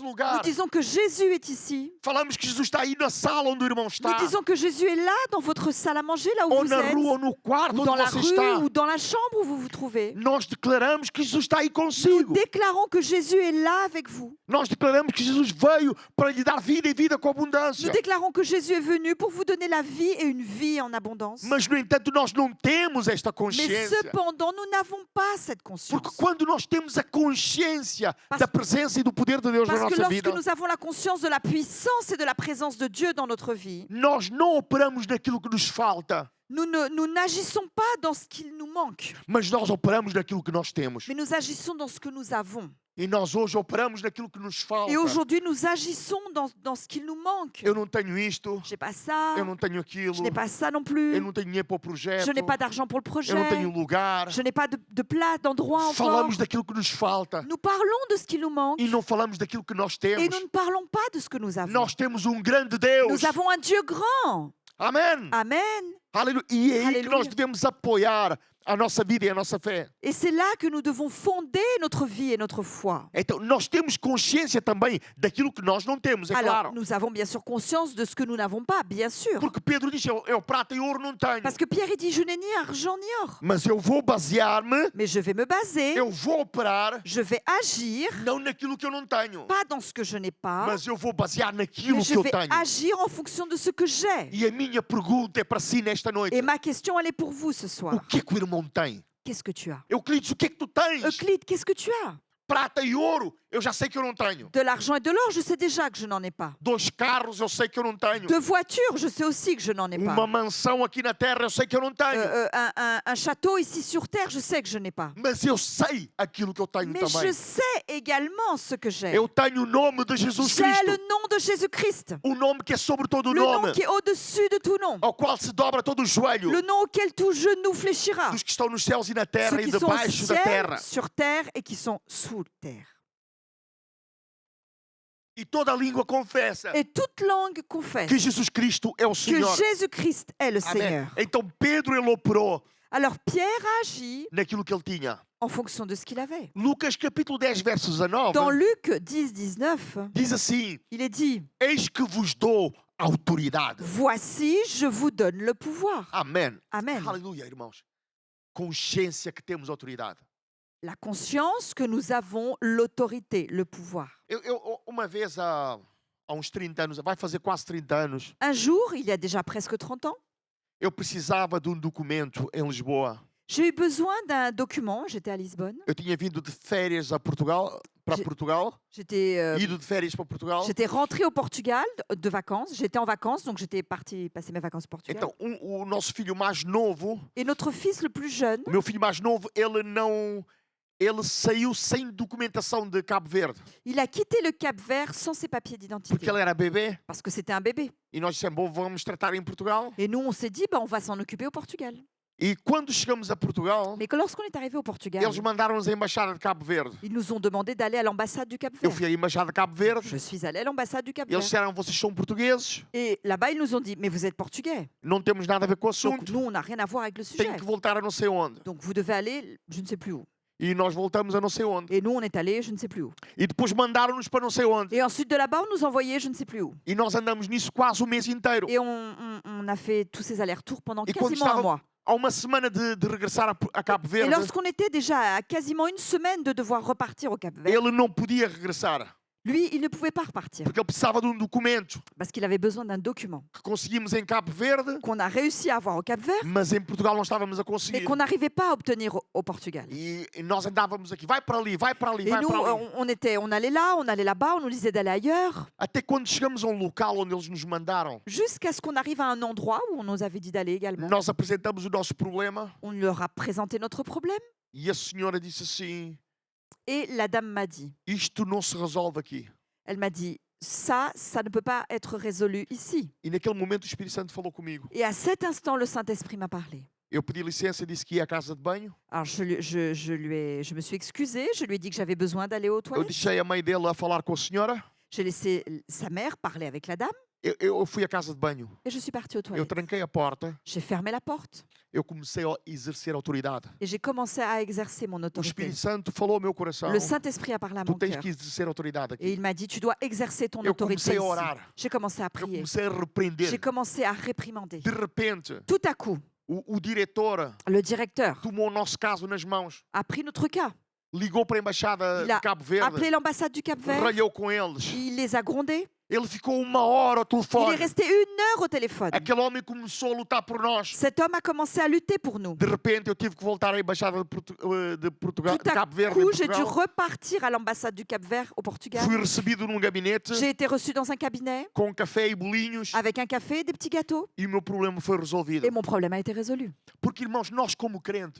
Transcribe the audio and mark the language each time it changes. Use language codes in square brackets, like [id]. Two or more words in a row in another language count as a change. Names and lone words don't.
[fr] Nous [pt] lugar. [fr] disons que Jésus est ici. [pt] Falamos que Jesus está aí na sala onde o irmão [fr] Nous [pt] está. [fr] disons que Jésus est là dans votre salle à manger, là où [pt] Ou [fr] vous [pt] na [fr] êtes. [pt] rua ou no quarto [fr] Ou dans [pt] onde [fr] la [pt] você [fr] rue [pt] está. [fr] ou dans la chambre où vous vous trouvez. [pt] Nós declaramos que Jesus está aí [fr] Nous [pt] consigo. [fr] déclarons que Jésus est là avec vous. [pt] Nós declaramos que Jesus veio para lhe dar vida e vida com abundância. [fr] Nous déclarons que Jésus est venu pour vous donner la vie et une vie en abondance. [pt] Mas, no entanto, nós não temos esta [fr] Mais [pt] consciência. [fr] cependant, nous n'avons pas cette [pt] Porque [fr] conscience. [pt] quando nós temos a consciência [fr] Parce- [pt] da presença e do poder de Deus na [fr] Parce que [pt] nossa vida, [fr] lorsque nous avons la conscience de la puissance et de la présence de Dieu dans notre vie, [pt] nós não operamos naquilo que nos falta, [fr] nous n'agissons pas dans ce qu'il nous manque, [pt] mas nós operamos naquilo que nós temos. [fr] mais nous agissons dans ce que nous avons. [pt] E nós hoje operamos naquilo que nos falta. [fr] Et aujourd'hui, nous agissons dans ce qu'il nous manque. [pt] Eu não tenho isto, [fr] Je n'ai pas ça, [pt] eu não tenho aquilo, [fr] je n'ai pas ça non plus, [pt] eu não tenho dinheiro para o projeto, [fr] je n'ai pas d'argent pour le [pt] eu não tenho [fr] projet, [pt] lugar. [fr] je n'ai pas de place, d'endroit encore. [pt] Falamos daquilo que nos falta [fr] Nous parlons de ce qui nous manque [pt] e não falamos daquilo que nós [fr] et [pt] temos. [fr] nous ne parlons pas de ce que nous avons. [pt] Nós temos grande Deus. [fr] Nous avons un Dieu grand. [pt] Amém. [fr] Amen. [pt] Aleluia. E é aí que [fr] Aleluia. [pt] nós devemos apoiar a nossa vida e a nossa fé. [fr] Et c'est là que nous devons fonder notre vie et notre foi. [pt] Então, nós temos consciência também daquilo que nós não temos, é [fr] Alors, [pt] claro. [fr] nous avons bien sûr conscience de ce que nous n'avons pas, bien sûr. [pt] Porque Pedro diz, eu prata e ouro não tenho. [fr] Parce que Pierre, il dit, je n'ai ni argent ni or. [pt] Mas eu vou basear-me, [fr] Mais je vais me baser, [pt] eu vou operar, [fr] je vais agir, [pt] não naquilo que eu não tenho, [fr] pas dans ce que je n'ai pas, [pt] mas eu vou basear naquilo [fr] mais [pt] que [fr] je [pt] eu [fr] vais [pt] tenho. [fr] agir en fonction de ce que j'ai. [pt] E a minha pergunta é para si nesta noite. [fr] Et ma question, elle est pour vous ce [pt] O [fr] soir. [pt] que é que o irmão tem? [fr] Qu'est-ce que tu as? [pt] Euclides, o que é que tu tens? [fr] Euclide, qu'est-ce que tu as? [pt] Prata e ouro, eu já sei que eu não tenho. [fr] De l'argent et de l'or, je sais déjà que je n'en ai pas. [pt] 2 carros, eu sei que eu não tenho. [fr] De voitures, je sais aussi que je n'en ai [pt] Uma [fr] pas. [pt] mansão aqui na terra, eu sei que eu não tenho. [fr] Un château ici sur terre, je sais que je n'ai pas. [pt] Mas eu sei aquilo que eu tenho [fr] Mais [pt] também. [fr] je sais également ce que j'ai. [pt] Eu tenho o nome de Jesus [fr] J'ai [pt] Cristo. [fr] le nom de Jésus-Christ. [pt] O nome que é sobre todo o [fr] Le nom [pt] nome. [fr] qui est au-dessus de tout nom. [pt] Ao qual se dobra todo o joelho. [fr] Le nom auquel tout genou fléchira. [pt] Dos que estão nos céus e na [fr] Ceux [pt] terra e [fr] qui sont au [pt] debaixo da [fr] ciel, [pt] terra. [fr] sur terre et qui sont sous terre. [pt] E toda língua confessa [fr] Et toute langue confesse [pt] que Jesus Cristo é o [fr] que [pt] Senhor. [fr] Jésus-Christ est le [pt] Amém. [fr] Seigneur. [pt] Então Pedro ele operou [fr] Alors Pierre a agi [pt] naquilo que ele tinha. [fr] en fonction de ce qu'il avait. [pt] Lucas capítulo 10, verso 19, [fr] Dans Luc 10, 19, [pt] diz assim: [fr] il est dit, [pt] Eis que vos dou autoridade. [fr] voici, je vous donne le pouvoir. [pt] Amém. [fr] Amen. [pt] Aleluia, irmãos. Consciência que temos autoridade. [fr] La conscience que nous avons l'autorité, le pouvoir. [pt] Uma vez há uns 30 anos, vai fazer quase 30 anos, [fr] Un jour, il y a déjà presque 30 ans, [pt] eu precisava de documento em Lisboa. [fr] j'ai eu besoin d'un document. J'étais à Lisbonne. [pt] Eu tinha vindo de férias a Portugal, para [fr] Je- [pt] Portugal, [fr] J'étais [pt] ido de férias para Portugal. [fr] j'étais rentrée au Portugal de vacances. J'étais en vacances, donc j'étais partie passer mes vacances au Portugal. [pt] Então, o nosso filho mais novo, [fr] Et notre fils le plus jeune, [pt] o meu filho mais novo, ele saiu sem documentação de Cabo Verde, [fr] il a quitté le Cap-Vert sans ses papiers d'identité. [pt] porque ele era bebê. [fr] Parce que c'était un bébé. [pt] E nós dissemos, bom, vamos tratar em Portugal. [fr] Et nous, on s'est dit, bah, on va s'en occuper au Portugal. [pt] E quando chegamos a Portugal, [fr] Mais que lorsqu'on est arrivé au Portugal, [pt] eles mandaram-nos à Embaixada de Cabo Verde. [fr] ils nous ont demandé d'aller à l'ambassade du [pt] Eu [fr] Cap-Vert. [pt] fui à Embaixada de Cabo Verde. [fr] Je suis allée à l'ambassade du [pt] Eles [fr] Cap-Vert. [pt] disseram, vocês são portugueses, [fr] Et là-bas, ils nous ont dit, mais vous êtes portugais. [pt] não temos nada a ver com o [fr] Donc [pt] assunto. [fr] nous, on n'a rien à voir avec le sujet. [pt] Tem que voltar a não sei onde. [fr] Donc vous devez aller, je ne sais plus où. [pt] E nós voltamos a não sei onde. [fr] Et nous, on est allé, je ne sais plus où. [pt] E depois mandaram-nos para não sei onde. [fr] Et ensuite, de là-bas, on nous envoyait, je ne sais plus où. [pt] E nós andamos nisso quase o mês inteiro. [fr] Et on a fait tous ces allers-retours pendant Et quand quasiment un [pt] estava- [fr] mois. [pt] Há uma semana de regressar a Cabo [fr] Et [pt] Verde, [fr] lorsqu'on était déjà à quasiment une semaine de devoir repartir au Cap-Vert, [pt] ele não podia regressar. [fr] lui, il ne pouvait pas repartir [pt] Porque ele precisava de documento [fr] parce qu'il avait besoin d'un document [pt] que conseguimos em Cabo Verde, [fr] qu'on a réussi à avoir au Cap-Vert, [pt] mas em Portugal não estávamos a [fr] mais [pt] conseguir. [fr] qu'on n'arrivait pas à obtenir au Portugal. [pt] E nós andávamos aqui, vai para ali, vai para ali, [fr] Et [pt] vai [fr] nous, [pt] para ali. [fr] on allait là, on allait là-bas, on nous disait d'aller ailleurs, [pt] Até quando chegamos a local onde eles nos mandaram, [fr] jusqu'à ce qu'on arrive à un endroit où on nous avait dit d'aller également. [pt] nós apresentamos o nosso problema [fr] On leur a présenté notre problème [pt] e a senhora disse assim: [fr] et la dame m'a dit, [pt] isto não se resolve aqui. [fr] elle m'a dit, ça ne peut pas être résolu ici. [pt] E naquele momento o Espírito Santo falou comigo. [fr] Et à cet instant, le Saint-Esprit m'a parlé. [pt] Eu pedi licença e disse que ia à casa de banho. [fr] Alors je me suis excusée, je lui ai dit que j'avais besoin d'aller aux [pt] Eu [fr] toilettes. [pt] deixei a mãe dele a falar com a senhora. [fr] J'ai laissé sa mère parler avec la dame [pt] Eu fui à casa de banho, [fr] et je suis partie aux [pt] eu [fr] toilettes. [pt] tranquei a porta, [fr] J'ai fermé la porte [pt] eu comecei a exercer autoridade. [fr] et j'ai commencé à exercer mon [pt] O [fr] autorité. [pt] Espírito Santo falou ao meu coração: [fr] Le Saint-Esprit a parlé à [pt] tu [fr] mon [pt] tens [fr] cœur [pt] que exercer autoridade [fr] et [pt] aqui. [fr] il m'a dit, tu dois exercer ton [pt] Eu [fr] autorité [pt] comecei a [fr] ici. [pt] orar, [fr] J'ai commencé à [pt] eu [fr] prier. [pt] comecei a repreender. [fr] J'ai commencé à réprimander. [pt] De repente, [fr] Tout à coup, [pt] o diretor [fr] le directeur [pt] tomou o nosso caso nas mãos, [fr] a pris notre cas. [pt] ligou para a embaixada [fr] Il a [pt] de Cabo Verde, [fr] Appelé l'ambassade du Cap-Vert. [pt] ralhou com eles. [fr] Il les a grondés. [pt] Ele ficou 1 hora ao [fr] Il est [pt] telefone. [fr] resté 1 heure au téléphone. [pt] Aquele homem começou a lutar por nós. [fr] Cet homme a commencé à lutter pour nous. [pt] De repente, eu tive que voltar à embaixada de Portugal, [fr] Tout [pt] de [fr] à [pt] Cabo Verde, [fr] coup, [pt] em [fr] j'ai dû [pt] Portugal. [fr] repartir à l'ambassade du Cap-Vert au Portugal. [pt] Fui recebido num gabinete [fr] J'ai été reçu dans un cabinet [pt] com café e bolinhos [fr] avec un café et des petits gâteaux. [pt] e o meu problema foi resolvido. [fr] Et mon problème a été résolu. [pt] Porque, irmãos, nós como crentes,